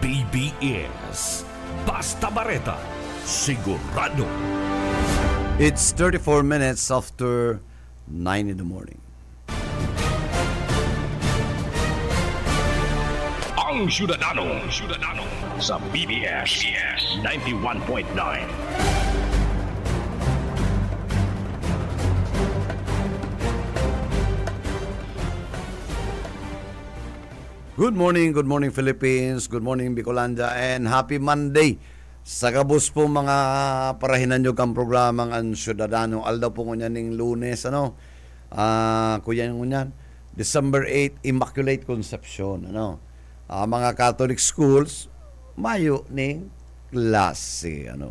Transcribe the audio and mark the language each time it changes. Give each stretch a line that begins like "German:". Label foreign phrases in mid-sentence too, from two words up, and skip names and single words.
Bikol: DZBS. Basta Bareta, sigurado.
English: It's 34 minutes after 9 in the morning.
Bikol: Ang Syudadano sa BBS 91.9.
English: Good morning Philippines, good morning Bicolanda, and happy Monday.
Bikol: Sa kabus po mga parahinan nyo kang programang Ang Syudadano. Aldaw po ngunyan ng Lunes, kuya ngunyan, December 8, Immaculate Conception, mga
English: Catholic schools,
Bikol: mayo ning klase,